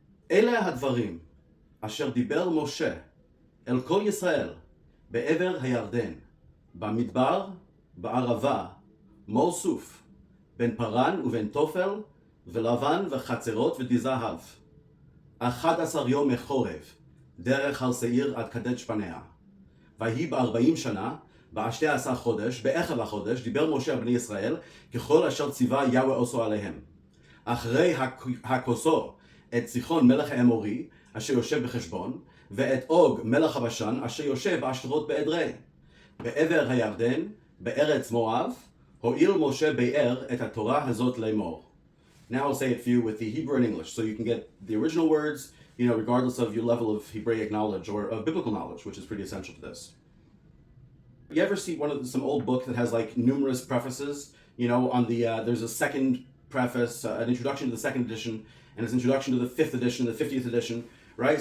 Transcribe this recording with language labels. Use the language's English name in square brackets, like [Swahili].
[Hebrew] Ele hadvarim asher diber Moshe el kol Yisrael be'ever hayarden, bamidbar, ba'arava, mor suf, ben paran uben tofel, ולבן וחצרות ודזהב. 11 יום מחורב, דרך הר שעיר עד קדש פניה. ויהי ב40 שנה, ב12 חודש, באחד החודש, דיבר משה על בני ישראל, ככל אשר ציווה יהוה עושו עליהם. אחרי הכוסו את סיחון מלך האמורי, אשר יושב בחשבון, ואת אוג מלך הבשן, אשר יושב בעשתרות באדרי. בעבר הירדן, בארץ מואב, הואיל משה ביאר את התורה הזאת לאמור. [English] Now I'll say it for you with the Hebrew and English, so you can get the original words, regardless of your level of Hebraic knowledge or of biblical knowledge, which is pretty essential to this. You ever see some old book that has numerous prefaces? On the there's a second preface, an introduction to the second edition, and an introduction to the 5th edition, the 50th edition, right?